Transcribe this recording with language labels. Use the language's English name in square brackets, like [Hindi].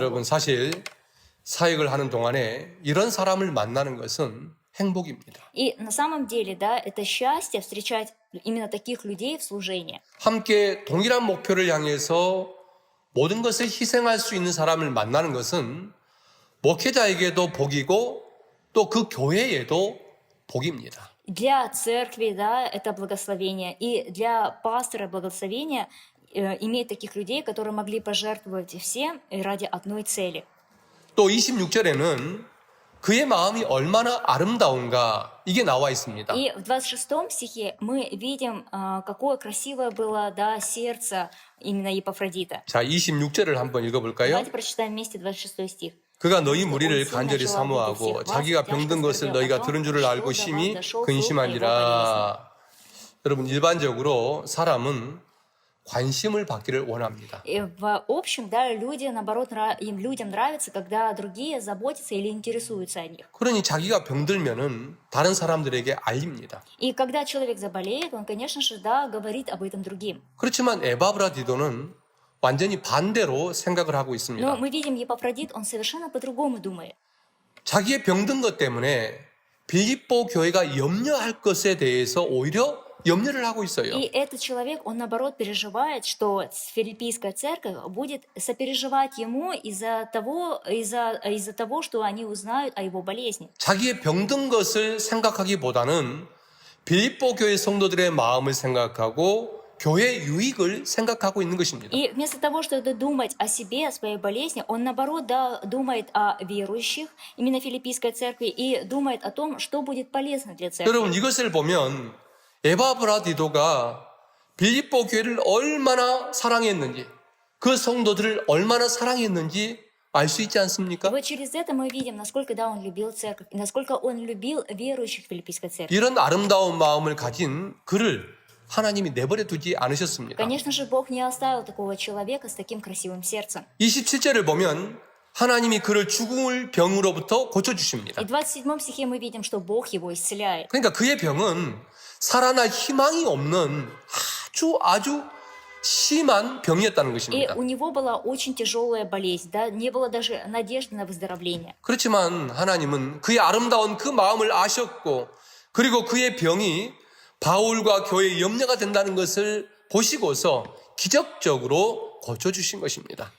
[Korean] 여러분 사실 사역을 하는 동안에 이런 사람을 만나는 것은 행복입니다. [Russian] И на самом деле, да, это счастье встречать именно таких людей в служении. [Korean] 함께 동일한 목표를 향해서 모든 것을 희생할 수 있는 사람을 만나는 것은 목회자에게도 복이고 또 그 교회에도 복입니다. [Russian] Для церкви, да, это благословение, и для пастора благословение иметь таких людей, которые могли пожертвовать всем ради одной цели. [Korean] 또 26절에는 그의 마음이 얼마나 아름다운가 이게 나와 있습니다. [Russian] И в 26 стихе мы видим, какое красивое было, да, сердце именно Епафродита. [Korean] 자, 26절을 한번 읽어볼까요? [Russian] Давайте прочитаем вместе 26 стих. [Korean] 그가 너희 무리를 간절히 사모하고 자기가 병든 것을 너희가 들은 줄을 알고 심히 근심하니라. 여러분 일반적으로 사람은 관심을 받기를 원합니다. [Russian] И в общем, да, люди, наоборот, людям нравится, когда другие заботятся или интересуются о них. [Korean] 그러니 자기가 병들면은 다른 사람들에게 알립니다. [Russian] И когда человек заболеет, он, конечно же, да, говорит об этом другим. [Korean] 그렇지만 에바브라디도는 완전히 반대로 생각을 하고 [Russian] Но мы видим Епафродит, он совершенно по-другому думает. [Korean] 자기의 병든 것 때문에 빌립보 교회가 염려할 것에 대해서 오히려 염려를 하고 있어요. [Russian] И этот человек, он наоборот переживает, что Филиппийская церковь будет сопереживать ему из-за того, что они узнают о его болезни. [Korean] 자기의 병든 것을 생각하기보다는 빌립보 교회 성도들의 마음을 생각하고 교회 유익을 생각하고 있는 것입니다. [Russian] И вместо того, чтобы думать о себе, о своей болезни, он наоборот, да, думает о верующих, именно Филиппийской церкви, и думает о том, что будет полезно для церкви. [Korean] 여러분 이것을 보면 에바브라디도가 빌립보 교회를 얼마나 사랑했는지 그 성도들을 얼마나 사랑했는지 알 수 있지 [Russian] И [Korean] 않습니까? [Russian] вот через это мы видим, насколько, да, он любил церковь, и насколько он любил верующих в Филиппийской церкви. [Korean] 이런 아름다운 마음을 가진 그를 하나님이 내버려 두지 않으셨습니다. [Russian] Конечно же, Бог не оставил такого человека с таким красивым сердцем. [Korean] 27절을 보면 하나님이 그를 죽을 병으로부터 고쳐주십니다. [Russian] И в 27 стихе мы видим, что Бог его исцеляет. [Korean] 그러니까 그의 병은 살아날 희망이 없는 아주 심한 병이었다는 [Russian] И [Korean] 것입니다. [Russian] у него была очень тяжелая болезнь, да, не было даже надежды на выздоровление. [Korean] 그렇지만 하나님은 그의 아름다운 그 마음을 아셨고 그리고 그의 병이 바울과 교회의 염려가 된다는 것을 보시고서 기적적으로 고쳐주신 것입니다.